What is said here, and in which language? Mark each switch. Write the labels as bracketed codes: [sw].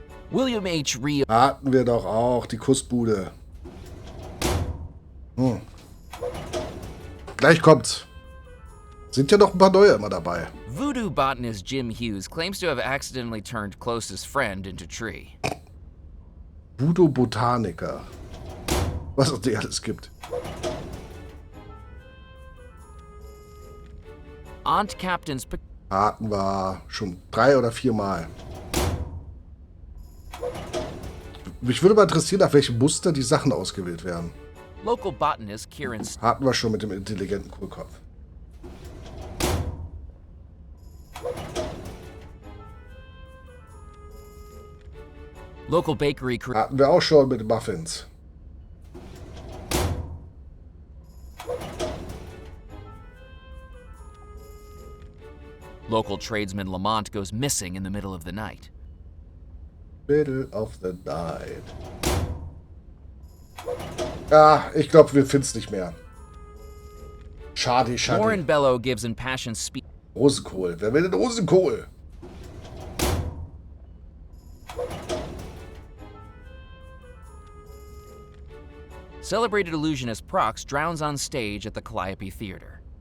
[en] William H. Rhea. [de] Hatten wir doch auch, die Kussbude. Gleich kommt's. Sind ja noch ein paar neue immer dabei. [en] Voodoo botanist Jim Hughes claims to have accidentally turned closest friend into tree. [de] Voodoo-Botaniker. Was es nicht alles gibt. [en] Aunt Captain's. [de] Hatten wir schon 3 oder 4 Mal. Mich würde mal interessieren, nach welchem Muster die Sachen ausgewählt werden. [en] Local botanist Kieran. [de] Hatten wir schon mit dem intelligenten Kohlkopf. [en] Local bakery. [de] Hatten wir auch schon mit den Muffins. [en] Local tradesman Lamont goes missing in the middle of the night. Middle of the night. [de] Ja, ich glaube, wir finden es nicht mehr. Schade, schade. [en] Warren Bellow gives impassioned speech. [de] Rosenkohl. Wer will denn Rosenkohl? [en] Celebrated illusionist Prox drowns on stage at the Calliope Theater.